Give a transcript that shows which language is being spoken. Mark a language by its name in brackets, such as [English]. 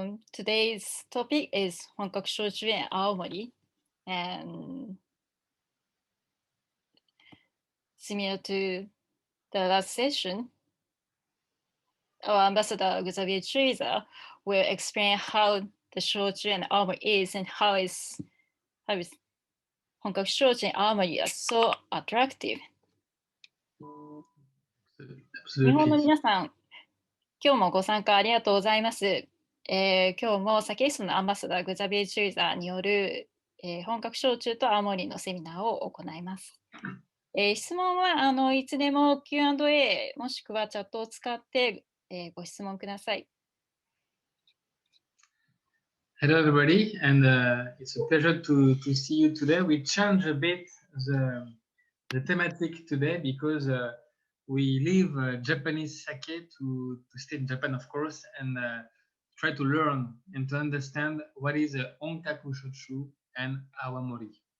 [English] Today's topic is 本格焼酎園青森 and similar to the last session, our ambassador Xavier Treaser will explain how the 焼酎園青森 is and how is 本格焼酎園青森 are so attractive. [Japanese] 日本の皆さん、今日もご参加ありがとうございます。今日も酒室のアンバサダーグザビエチューザーによる、本格焼酎と青森のセミナーを行います。質問はいつでも Q&A もしくはチャットを使って、ご質問ください。 [English] Hello everybody, and it's a pleasure to see you today. We changed a bit the thematic today because we leave Japanese sake to stay in Japan, of course, and try to learn and to understand what is Onkaku Shochu and Awamori.